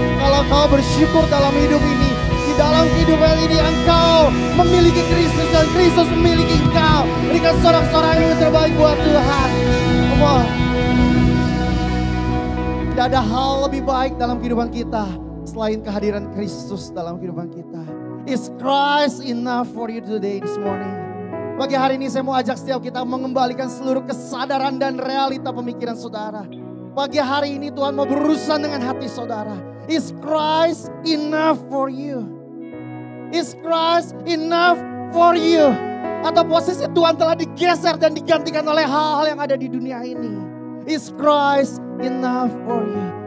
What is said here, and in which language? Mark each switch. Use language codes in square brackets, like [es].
[id] Kalau kau bersyukur dalam hidup ini, di dalam kehidupan ini engkau memiliki Kristus dan Kristus memiliki engkau. Berikan sorak-sorai yang terbaik buat Tuhan. [en] Come on. [id] Tidak ada hal lebih baik dalam kehidupan kita selain kehadiran Kristus dalam kehidupan kita. [en] Is Christ enough for you today, this morning? [id] Pagi hari ini saya mau ajak setiap kita mengembalikan seluruh kesadaran dan realita pemikiran saudara. Pagi hari ini Tuhan mau berurusan dengan hati saudara. [en] Is Christ enough for you? Is Christ enough for you? [id] Atau posisi Tuhan telah digeser dan digantikan oleh hal-hal yang ada di dunia ini. [en] Is Christ enough for you?